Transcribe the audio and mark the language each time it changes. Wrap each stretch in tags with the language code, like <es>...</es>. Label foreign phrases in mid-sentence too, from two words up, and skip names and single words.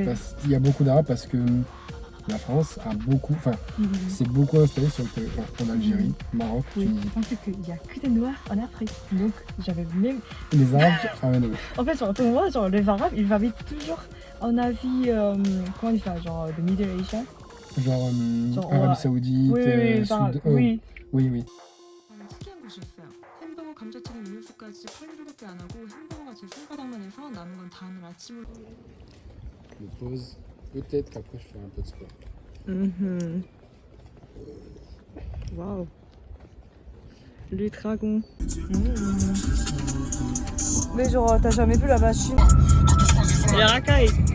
<fr>Il y a beaucoup d'Arabes parce que la France a beaucoup, c'est beaucoup installé sur en Algérie, Maroc, Tunisie. Je pensais qu'il n'y a que des Noirs en Afrique. Donc, j'avais même... Les Arabes, non. En fait, pour moi, genre, les Arabes, ils habitent toujours en Asie, comment on dit ça, genre, de</fr> <en>Middle Asia.</en> <fr>Genre Arabie Saoudite, Sud... oui. Oui.</fr> <ko>특이한 곳이었어요. 햄버거, 감자튀김, 음료수까지 칼로리밖에 안 하고 햄버거가 제 손바닥만 해서 남은 건 다음날 아침으로.</ko> <fr>Je me pose, peut-être qu'après je ferai un peu de sport. Waouh. Les dragons. Mais genre, t'as jamais vu la machine? Les racailles.</fr>